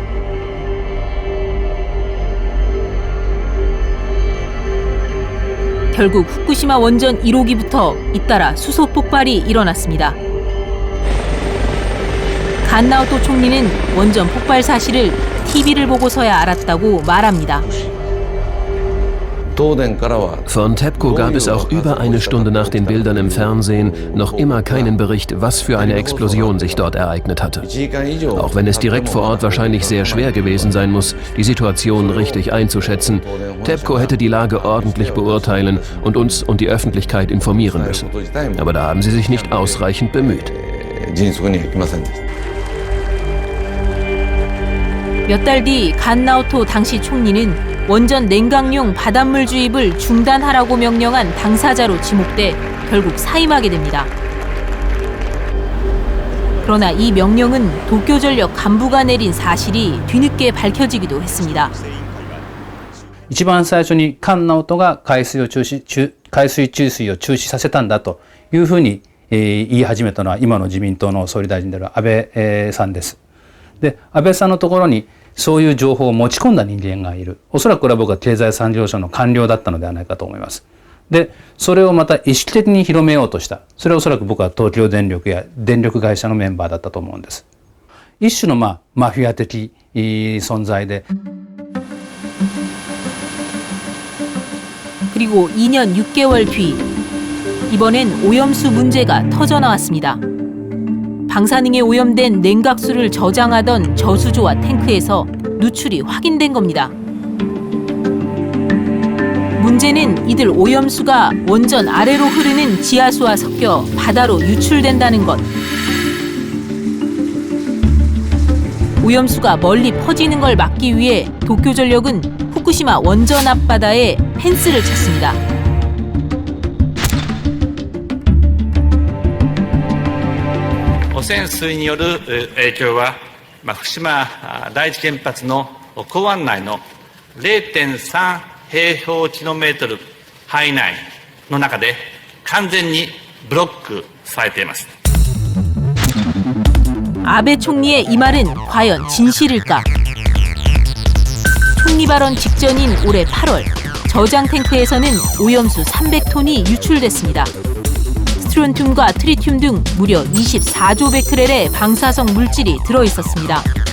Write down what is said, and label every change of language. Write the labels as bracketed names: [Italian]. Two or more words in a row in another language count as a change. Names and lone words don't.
[Korean] 결국 후쿠시마 원전 1호기부터 잇따라 수소 폭발이 일어났습니다. 간나오토 총리는 원전 폭발 사실을 TV를 보고서야 알았다고 말합니다. [German] Von TEPCO gab es auch über eine Stunde nach den Bildern im Fernsehen noch immer keinen Bericht, was für eine Explosion sich dort ereignet hatte. Auch wenn es direkt vor Ort wahrscheinlich sehr schwer gewesen sein muss, die Situation richtig einzuschätzen, TEPCO hätte die Lage ordentlich beurteilen und uns und die Öffentlichkeit informieren müssen. Aber da haben sie sich nicht ausreichend bemüht. [Korean] 몇 달 뒤 간나오토 당시 총리는 원전 냉각용 바닷물 주입을 중단하라고 명령한 당사자로 지목돼 결국 사임하게 됩니다. 그러나 이 명령은 도쿄전력 간부가 내린 사실이 뒤늦게 밝혀지기도 했습니다. [Japanese] 一番最初に菅直人が海水注水を中止させたんだというふうに言い始めたのは今の自民党の総理大臣である安倍さんです。で、安倍さんのところにそういう情報を持ち込んだ人間がいる。おそらくこれは僕は経済産業省の官僚だったのではないかと思います。で、それをまた意識的に広めようとした。それはおそらく僕は東京電力や電力会社のメンバーだったと思うんです。一種のマフィア的存在で。 [Korean] 그리고 2년 6개월 뒤 이번엔 오염수 문제가 터져나왔습니다. 방사능에 오염된 냉각수를 저장하던 저수조와 탱크에서 누출이 확인된 겁니다. 문제는 이들 오염수가 원전 아래로 흐르는 지하수와 섞여 바다로 유출된다는 것. 오염수가 멀리 퍼지는 걸 막기 위해 도쿄전력은 후쿠시마 원전 앞바다에 펜스를 쳤습니다. [Japanese] 汚染水による影響は、福島第一原発の港湾内の 0.3 平方キロメートル範囲内の中で完全にブロックされています。 [Korean] 아베 총리의 이 말은 과연 진실일까? 총리 발언 직전인 올해 8월 저장 탱크에서는 오염수 300톤이 유출됐습니다. 스트론튬과 트리튬 등 무려 24조 베크렐의 방사성 물질이 들어있었습니다.